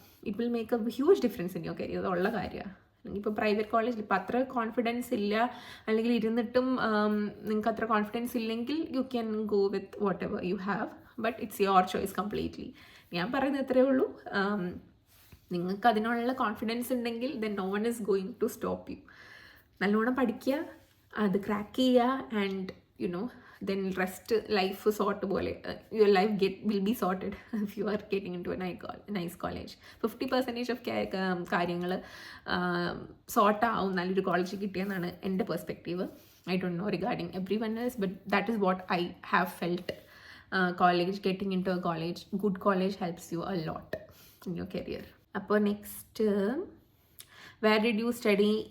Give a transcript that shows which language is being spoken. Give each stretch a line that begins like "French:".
English: It will make a huge difference in your career.
Malayalam: അതുള്ള കാര്യമാണ്. ഇപ്പോൾ പ്രൈവറ്റ് കോളേജിൽ ഇപ്പോൾ അത്ര കോൺഫിഡൻസ് ഇല്ല, അല്ലെങ്കിൽ ഇരുന്നിട്ടും നിങ്ങൾക്ക് അത്ര കോൺഫിഡൻസ് ഇല്ലെങ്കിൽ
English: You can go with whatever you have, but it's your choice completely.
Malayalam: ഞാൻ പറയുന്നത് ഇത്രയേ ഉള്ളൂ. നിങ്ങൾക്ക് അതിനുള്ള കോൺഫിഡൻസ് ഉണ്ടെങ്കിൽ
English: Then no one is going to stop you.
Malayalam: നല്ലോണം പഠിക്കുക, അത് ക്രാക്ക് ചെയ്യുക,
English: And you know then rest life sort പോലെ your life will be sorted if you are getting into a nice college.
Malayalam: 50% of കാര്യങ്ങൾ sort ആവും നല്ലൊരു college കിട്ടിയെന്നാണ് എൻ്റെ perspective.
English: I don't know regarding everyone else, but that is what I have felt. Getting into a good college helps you a lot in your career.
Malayalam: അപ്പോൾ next,
English: where did you study?